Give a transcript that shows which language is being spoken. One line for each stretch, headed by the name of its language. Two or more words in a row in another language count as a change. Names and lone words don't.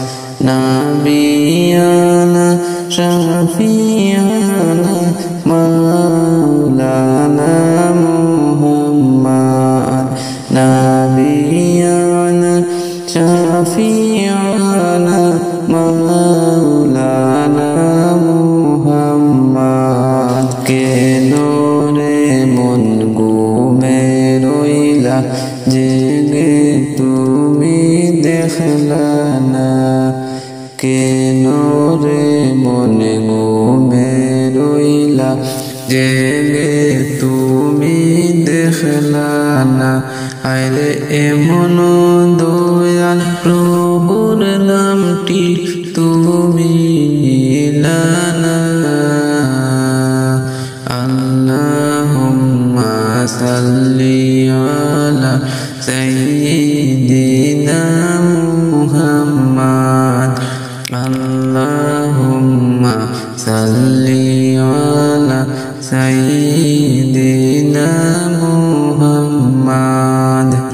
Arabic: نبينا شفيعنا مولانا محمد. نبينا شفيعنا مولانا محمد.
Bangla: কে নরে মন ঘুমে রইলা জেগে তুমি দেখলা না. কে নরে মন ঘুমে রইলা জেগে তুমি দেখলা না. আইরে এমন দয়াল প্রভুর নামটি তুমি নিলানা।
Arabic: اللهم صل على سيدنا محمد. اللهم صل على سيدنا محمد.